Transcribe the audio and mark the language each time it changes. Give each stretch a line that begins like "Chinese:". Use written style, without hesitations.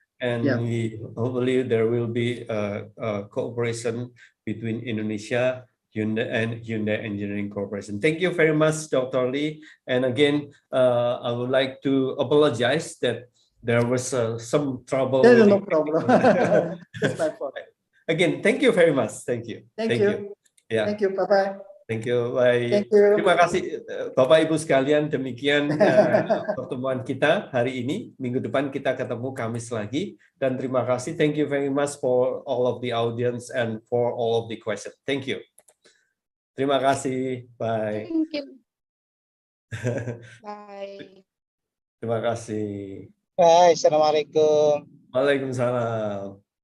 English: And hopefully there will be a cooperation between Indonesia, Hyundai, and Hyundai Engineering Corporation. Thank you very much, Dr. Lee. And again, I would like to apologize that there was some trouble. There's no problem. It's my fault. Again, thank you very much. Thank you. Thank you. Yeah. Thank you. Bye-bye. Thank you. Bye. Thank you.
Indonesian: Terima kasih Bapak Ibu sekalian, demikian pertemuan kita hari ini. Minggu depan kita ketemu Kamis lagi, dan terima kasih.
English: Thank you very much for all of the audience and for all of the questions. Thank you.
Indonesian: Terima kasih.
English: Bye. Thank you. Bye.
Indonesian: Terima kasih.
English: Bye. Assalamualaikum.
Indonesian: Waalaikumsalam.